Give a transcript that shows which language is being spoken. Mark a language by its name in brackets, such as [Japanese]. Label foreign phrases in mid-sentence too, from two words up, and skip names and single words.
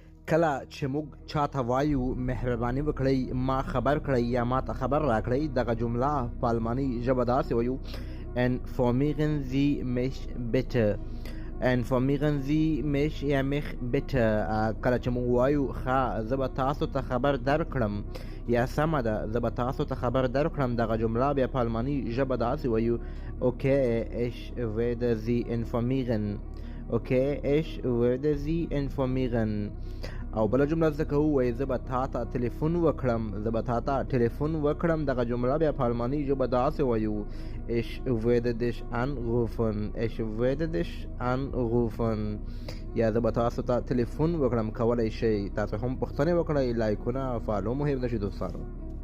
[Pashto] کله چې موږ چاته وایو مهرباني وکړئ ما خبر کړئ یا ما ته خبر راکړئ، دغه جمله په الماني ژبه داسې وایو [German] informieren Sie mich bitte. informieren Sie mich یا mich bitte. [Pashto] کله چې موږ وایو ښه زه به تاسو ته خبر درکړم یا سمه ده زه به تاسو ته خبر درکړم، دغه جمله بیا په الماني ژبه داسې وایو [German] okay ich werde Sie informieren. okay ich werde Sie informieren. [Pashto] او بله جمله زده کوو وایي زه به تا ته تلیفون وکړم، زه به تا ته تلیفون وکړم، دغه جمله بیا په الماني ژبه داسې وایو [German] ich werde dich anrufen. ich werde dich anrufen. [Pashto] یا زه به تاسو ته تلیفون وکړم. کولی شئ تاسو هم پوښتنې وکړئ، لایکونه فالو مهم ده چې دوستانو